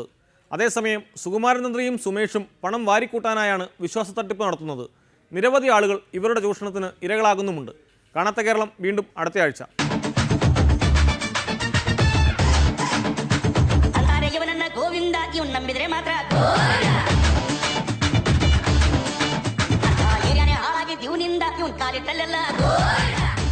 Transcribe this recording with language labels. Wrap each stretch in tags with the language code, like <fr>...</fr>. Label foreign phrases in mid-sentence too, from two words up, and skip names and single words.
<ml>അതേസമയം സുകുമാരൻ തന്ത്രിയും സുമേഷും പണം വാരിക്കൂട്ടാനായാണ് വിശ്വാസ തട്ടിപ്പ് നടത്തുന്നത്. നിരവധി ആളുകൾ ഇവരുടെ ചൂഷണത്തിന് ഇരകളാകുന്നുമുണ്ട്. കാണാത്ത കേരളം വീണ്ടും അടുത്തയാഴ്ച.</ml> <kn>ഗോവിന്ദ ಇವ್ನ್ ನಂಬಿದ್ರೆ ಮಾತ್ರ ಏರಿಯಾನೇ ಹಾಳಾಗಿದ್ದು ಇವನಿಂದ ಇವನ್ ಕಾಲಿಟ್ಟಲ್ಲೆಲ್ಲ</kn>